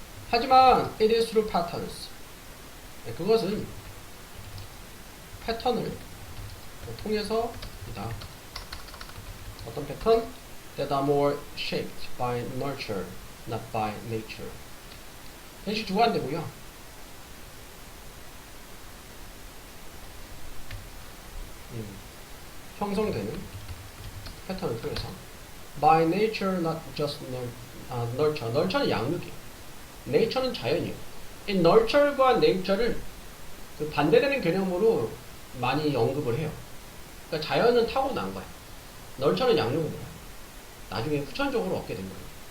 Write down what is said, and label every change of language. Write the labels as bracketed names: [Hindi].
[Korean] 하지만 [English] it is through patterns. [Korean] 그것은 패턴을 통해서이다. 어떤 패턴? [English] that are more shaped by nurture, not by nature. [Korean] 대신 주관되고요. 형성되는 패턴을 통해서 [English] by nature, not just nurture. [Korean] nurture는 양육이에요. nature는 자연이에요. 이 nurture과 nature를 그 반대되는 개념으로 많이 언급을 해요. 그러니까 자연은 타고난 거야. nurture는 양육인 거야. 나중에 후천적으로 얻게 된 거예요.